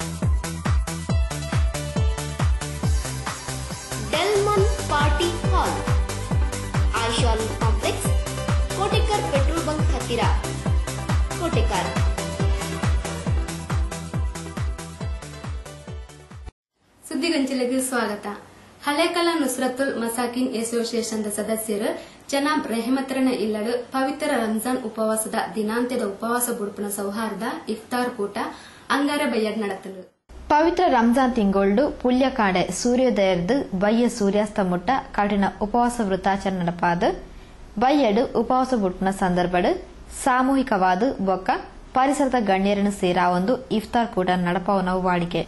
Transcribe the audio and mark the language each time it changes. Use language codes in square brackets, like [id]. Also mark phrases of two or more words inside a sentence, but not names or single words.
[kn] ಡೆಲ್ಮನ್ ಪಾರ್ಟಿ ಹಾಲ್, ಆಯಿಷಾನ್ ಕಾಂಪ್ಲೆಕ್ಸ್, ಕೋಟೆಕರ್ ಪೆಟ್ರೋಲ್ ಬಂಕ್ ಹತ್ತಿರ, ಕೋಟೆಕರ್. [tcy] ಸುದ್ದಿಗಂಚಲಿಗೆ ಸ್ವಾಗತ. ಹಲೇಕಲ ನುಸ್ರತುಲ್ ಮಸಾಕಿನ್ ಅಸೋಸಿಯೇಷನ್ ಸದಸ್ಯರು ಜನಾಬ್ ರೆಹಮತ್ರನ ಇಲ್ಲಡು ಪವಿತ್ರ ರಂಜಾನ್ ಉಪವಾಸದ ದಿನಾಂತ್ಯದ ಉಪವಾಸ ಬುಡುಪಿನ ಸೌಹಾರ್ದ ಇಫ್ತಾರ್ ಕೂಟ ಅಂಗಾರ ಬಯ್ಯಡ್ ನಡೆತಲು. ಪವಿತ್ರ ರಂಜಾನ್ ತಿಂಗಳು ಪುಲ್ಯಕಾಡೆ ಸೂರ್ಯೋದಯರ್ದು ಬಯ್ಯ ಸೂರ್ಯಾಸ್ತ ಮುಟ್ಟ ಕಠಿಣ ಉಪವಾಸ ವೃತ್ತಾಚರಣೆ ನಡಪಾದ ಬಯ್ಯಡು ಉಪವಾಸ ಬುಡುಪಿನ ಸಂದರ್ಭಡ್ ಸಾಮೂಹಿಕವಾದ ಬೊಕ್ಕ ಪರಿಸರದ ಗಣ್ಯರನ್ನು ಸೇರಾ ಒಂದು ಇಫ್ತಾರ್ ಕೂಟ ನಡಪವನವು ವಾಡಿಕೆ.